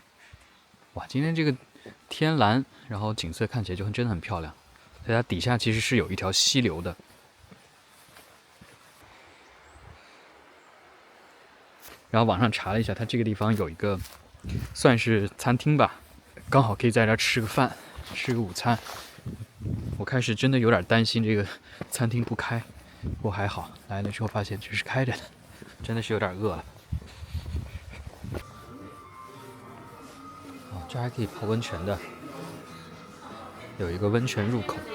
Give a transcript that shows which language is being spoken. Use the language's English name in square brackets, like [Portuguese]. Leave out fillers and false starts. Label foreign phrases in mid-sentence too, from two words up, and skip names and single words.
[Chinese] 哇，今天这个天蓝，然后景色看起来就真的很漂亮。它底下其實是有一條溪流的。然後網上查了一下，它這個地方有一個算是餐廳吧，剛好可以在這兒吃個飯，吃個午餐。我開始真的有點擔心這個餐廳不開，不過還好，來了之後發現這是開着的，真的是有點餓了。哦，這還可以泡溫泉的，有一個溫泉入口。